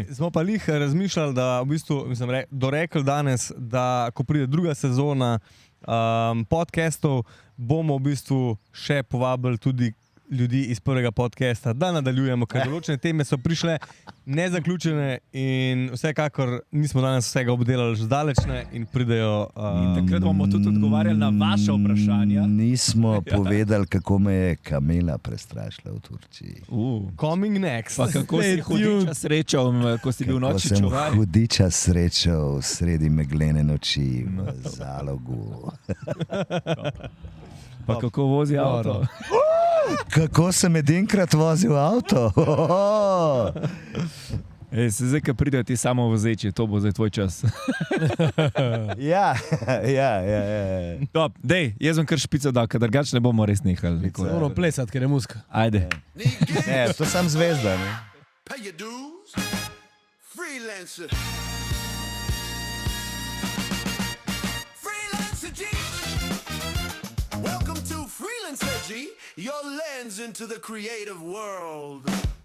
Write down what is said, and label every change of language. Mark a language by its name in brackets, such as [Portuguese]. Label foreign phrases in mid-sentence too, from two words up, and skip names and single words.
[Slovenian] Smo pa lih razmišljali, da v bistvu, dorekli danes, da ko pride druga sezona podcastov, bomo v bistvu še povabili tudi ljudi iz prvega podcasta, da nadaljujemo, ker določene teme so prišle nezaključene in vsekakor nismo danes vsega obdelali že zdaleč in pridejo... In takrat bomo tudi odgovarjali na vaše vprašanja. Nismo povedali, kako me je kamela prestrašila v Turčiji. [English] Coming next. [Slovenian] Pa kako si hudiča srečal, ko si bil noči čuvaj? Hudiča srečal sredi meglene noči v Zalogu. Pa kako vozi avto? Kako sem edinkrat vozil avto? Zdaj, ko pridejo ti samo vozeči, to bo zdaj tvoj čas. Ja. Top, dej, jaz sem kar špico dal, ker drugače ne bomo res nehali. Moramo plesati, ker je muska. Ajde. Ne, to sam zvezda, ne? [English] Pay your dues. Freelancer. Freelancer G. Welcome to Freelancer G, your lens into the creative world.